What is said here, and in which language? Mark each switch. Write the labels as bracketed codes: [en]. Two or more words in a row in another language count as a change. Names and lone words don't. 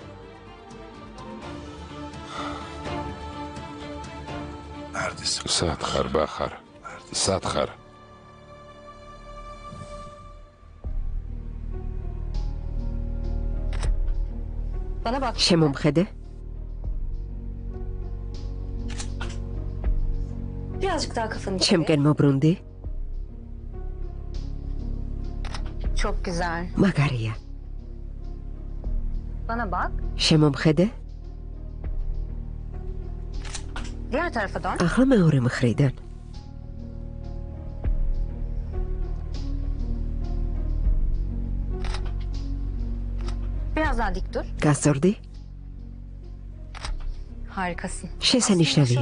[ka] სად ხარ, ბაჰარ? სად ხარ? შემომხედე? [tr] Birazcık daha kafanı çevir. [ka] ჩემკენ მობრუნდი? [tr] Çok güzel. [ka] მაგარია. [tr] Bana bak. [ka] შემომხედე? [tr] Diğer tarafa dön. [ka] ახლა მეორე მხრიდან. [tr] Biraz daha dik dur. [ka] გასწორდი? [tr] Harikasın. [ka] შესანიშნავია.